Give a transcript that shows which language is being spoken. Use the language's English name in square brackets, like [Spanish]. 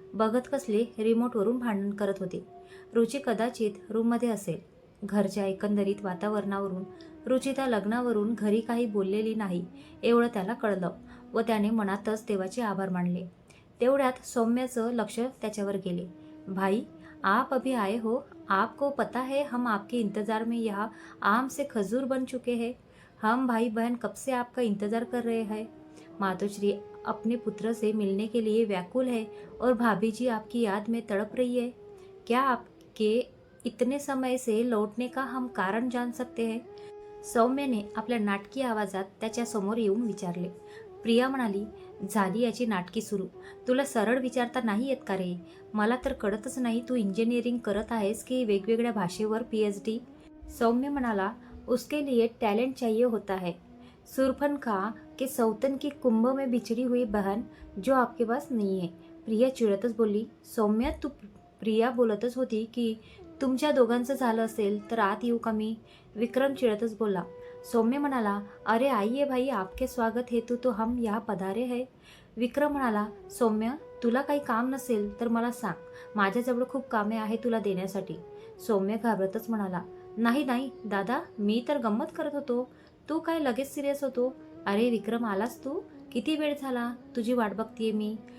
[Marathi] बघत कसले रिमोटवरून भांडण करत होते. रुची कदाचित रूममध्ये असेल. घरच्या एकंदरीत वातावरणावरून रुचिता लग्नावरून घरी काही बोललेली नाही एवढं त्याला कळलं व त्याने मनातच देवाचे आभार मानले. तेवढ्यात सौम्याचं लक्ष त्याच्यावर गेले. [Hindi] भाई, आप अभी आए हो? आपको पता है हम आपके इंतजार में यहाँ आम से खजूर बन चुके हैं। हम भाई बहन कब से आपका इंतजार कर रहे हैं। मातोश्री अपने पुत्र से मिलने के लिए व्याकुल है और भाभी जी आपकी याद में तड़प रही है। क्या आपके इतने समय से लौटने का हम कारण जान सकते हैं? [Marathi] सौम्याने आपल्या नाटकी आवाजात त्याच्या समोर येऊन विचारले. प्रिया म्हणाली, झाली याची नाटकी सुरू. तुला सरळ विचारता नाही येत का रे? मला तर कळतच नाही तू इंजिनिअरिंग करत आहेस की वेगवेगळ्या भाषेवर PhD? [Hindi] सौम्य म्हणाला, उसके लिए टैलेंट चाहिए होता है। सुरफन खा के सौतन की कुंभ में बिछड़ी हुई बहन जो आपके पास नहीं है। [Marathi] प्रिया चिडतच बोलली. सौम्य, तू प्रिया बोलतच होती की तुमच्या दोघांचं झालं असेल तर आत येऊ का मी? विक्रम चिडतच बोलला. [Hindi] सौम्य म्हणाला, अरे आइए भाई, आपके स्वागत हेतु तो हम यहाँ पधारे है। [Marathi] विक्रम म्हणाला, सौम्य, तुला काही काम नसेल तर मला सांग, माझ्याजवळ खूप कामे आहे तुला देण्यासाठी. सौम्य घाबरतच म्हणाला, नाही नाही दादा, मी तर गंमत करत होतो. तू काय लगेच सिरियस होतो? अरे विक्रम, आलास तू? किती वेळ झाला, तुझी वाट बघतीये मी.